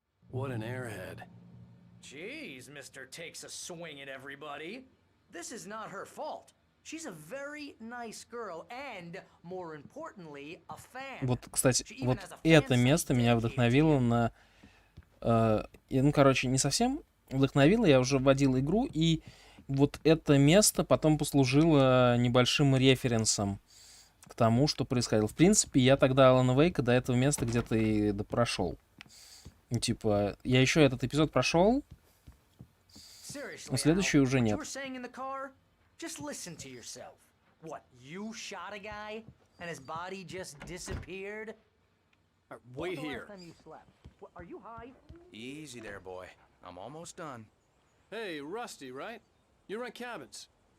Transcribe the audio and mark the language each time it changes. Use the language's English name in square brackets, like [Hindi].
[English] What an airhead. Jeez, Mr. Takes a swing at everybody. This is not her fault. She's a very nice girl and, more importantly, a fan. [Russian] Вот, кстати, вот это место меня вдохновило на... ну, короче, не совсем вдохновило, я уже вводил игру, и вот это место потом послужило небольшим референсом к тому, что происходило. В принципе, я тогда Алана Вейка до этого места где-то и допрошел. Ну, типа, я еще этот эпизод прошел, но следующий уже нет. [English] Just listen to yourself. What, you shot a guy and his body just disappeared? Wait here. Are you high? Easy there, boy. I'm almost done. Hey, Rusty, right? You rent cabins.